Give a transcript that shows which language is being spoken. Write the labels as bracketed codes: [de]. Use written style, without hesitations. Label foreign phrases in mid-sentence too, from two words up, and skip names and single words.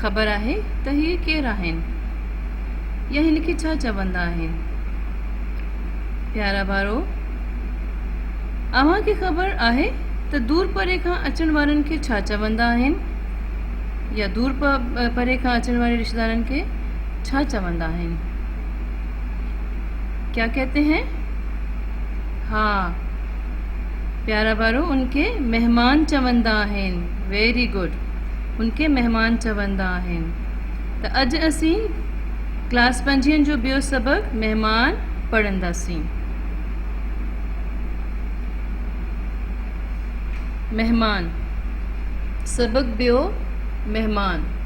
[sd] ख़बर आहे त हीअ केरु आहिनि या हिन खे छा चवंदा आहिनि? प्यारा ॿारो, अव्हां खे ख़बर आहे त दूर परे खां अचण वारनि खे छा चवंदा आहिनि या दूर परे खां अचण वारे रिश्तेदारनि खे छा चवंदा आहिनि? [hi] क्या कहते हैं? हाँ [sd] प्यारा ॿारो, उनके मेहमान चवंदा आहिनि। [en] very good, उनके मेहमान चवंदा आहिनि। [sd] त अॼु असीं क्लास 5 जो ॿियो सबक़ मेहमान पढ़ंदासीं। मेहमान सबक़ ॿियो मेहमान।